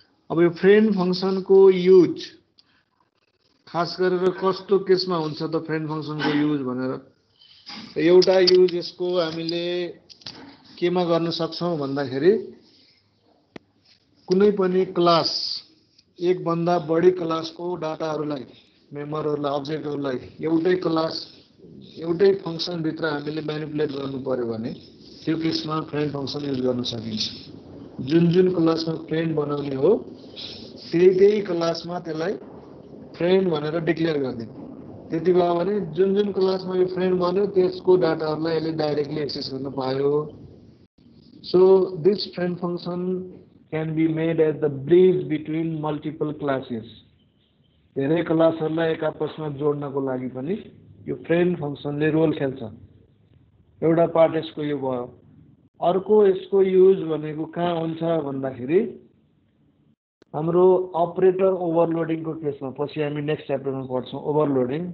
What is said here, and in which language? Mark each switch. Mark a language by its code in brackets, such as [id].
[ne] अब यो friend फङ्सनको use खास गरेर कस्तो केसमा हुन्छ त फ्रेन्ड फङ्सनको युज भनेर एउटा युज यसको हामीले केमा गर्न सक्छौँ भन्दाखेरि कुनै पनि क्लास एक भन्दा बढी क्लासको डाटाहरूलाई मेम्बरहरूलाई अब्जेक्टहरूलाई एउटै क्लास एउटै फङ्सन भित्र हामीले म्यानिपुलेट गर्नु पर्यो भने त्यो केसमा फ्रेन्ड फङ्सन युज गर्न सकिन्छ। जुन जुन क्लासमा फ्रेन्ड बनाउने हो त्यही क्लासमा त्यसलाई फ्रेन्ड भनेर डिक्लेयर गरिदिने। त्यति भयो भने जुन जुन क्लासमा यो फ्रेन्ड बन्यो त्यसको डाटाहरूलाई यसले डाइरेक्टली एक्सेस गर्न पायो। [en] So this friend function can be made at the bridge between multiple classes. [ne] धेरै क्लासहरूलाई एक आपसमा जोड्नको लागि पनि यो फ्रेन्ड फङ्सनले रोल खेल्छ। एउटा पार्ट यसको यो भयो। अर्को यसको युज भनेको कहाँ हुन्छ भन्दाखेरि हाम्रो अपरेटर ओभरलोडिङको केसमा पछि हामी नेक्स्ट च्याप्टरमा पढ्छौँ ओभरलोडिङ।